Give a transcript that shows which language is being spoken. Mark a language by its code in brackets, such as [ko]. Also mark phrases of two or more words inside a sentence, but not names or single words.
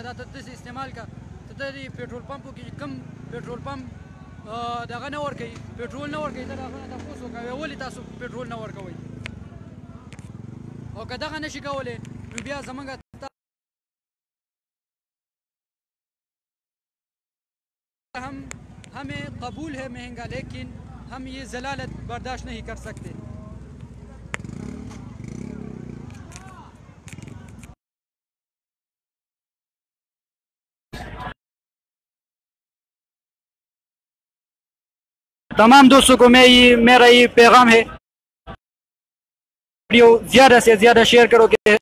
[ps] دا ته داسې استعمال کړه ته د دې پټرول پمپو کې کوم پټرول پمپ دغه نه ورکوي، پټرول نه ورکوي. ته د هغه نه تپوس وکوې ولې تاسو پټرول نه ورکوئ. او که دغه نشي کولی نو بیا زمونږ [hi] हमें कबूल है महंगा, लेकिन हम ये जलालत बर्दाश्त नहीं कर सकते. तमाम दोस्तों को मेरा ये पैगाम है, वीडियो ज़्यादा से ज़्यादा शेयर करोगे.